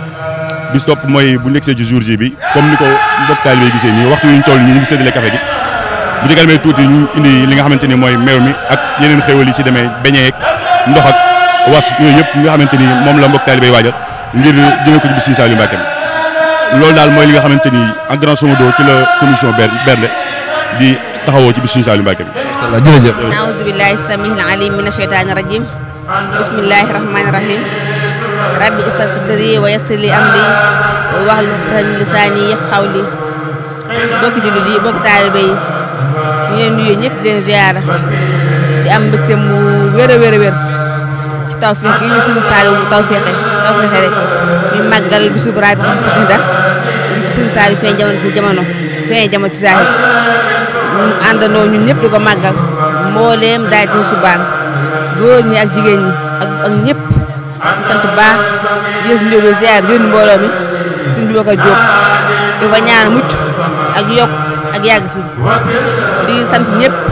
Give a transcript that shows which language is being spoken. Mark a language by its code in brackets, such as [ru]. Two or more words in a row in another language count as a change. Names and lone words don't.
[wo] bis topp mooy bu nekkee ci jour ji bi comme ni ko mbokk taalibe yi gisee nii waxtu yu ñu toll nii ñu ngi séddale café gi bu ci kanamee tuuti ñu indi li nga xamante ni mooy meew mi ak yeneen xéwal yi ci demee beñee ak ndox ak was yooyu yëpp nga xamante ni moom la mbokk taalibe yi waajal ngir jëmee ko ci bis Sëñ Saliou Mbacke loolu daal mooy li nga xamante ni [fr] en grand [wo] somodo ci [fr] la commission [wo] bernde di taxawoo ci bis Sëñ Saliou Mbacke bi. jërëjëf. [ar] أعوذ بالله السميع العليم من الشيطان الرجيم بسم الله الرحمن الرحيم رب اشرح صدري ويسر لي أمري واحلل عقدة من لساني يفقهوا قولي [wo] bokki jullit yi bokki taalibe yi ñu leen nuyu ñëpp di leen ziyaara di am mbégte mu wér a wér ci tawfeex gi ñu Sëñ Saliou mu tawfeexe rek ñu màggal bisu Rabi Sakida bi Sëñ Saliou feeñ jamono ci zahir ñu àndandoo ñun ñëpp di ko màggal mbooleem daay di subaan góor ñi ak jigéen ñi ak ñëpp di sant baax yéen njóobe ziar bi yéen mbooloo mi suñ bi ko jóg di fa ñaan mucc ak yokk ak yàgg fi di sant ñëpp